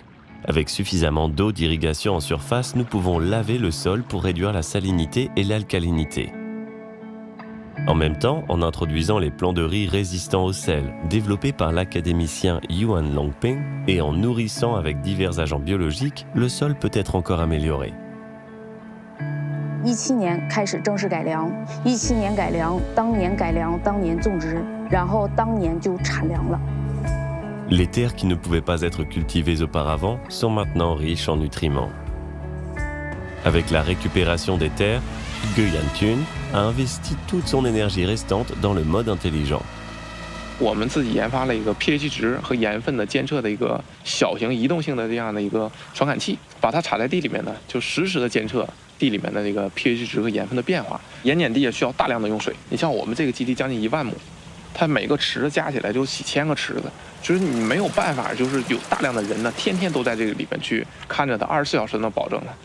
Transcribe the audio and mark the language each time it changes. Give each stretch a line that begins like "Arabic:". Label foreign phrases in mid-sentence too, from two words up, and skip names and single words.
French: Avec suffisamment d'eau d'irrigation en surface, nous pouvons laver le sol pour réduire la salinité et l'alcalinité. En même temps, en introduisant les plants de riz résistants au sel, développés par l'académicien Yuan Longping, et en nourrissant avec divers agents biologiques, le sol peut être encore amélioré.
Chinese: 17 年开始正式改良，17年改良，当年改良，当年种植，然后当年就产粮了。
French: Les terres qui ne pouvaient pas être cultivées auparavant sont maintenant riches en nutriments. Avec la récupération des terres, Ge Yantun a investi toute son énergie restante dans le mode intelligent.
Chinese: 我们自己研发了一个 pH 值和盐分的监测的一个小型移动性的这样的一个传感器，把它插在地里面呢，就实时的监测地里面的这个 pH 值和盐分的变化。盐碱地也需要大量的用水，你像我们这个基地将近1万亩，它每个池子加起来就几千个池子，就是你没有办法，就是有大量的人呢，天天都在这个里面去看着它，24小时能保证它。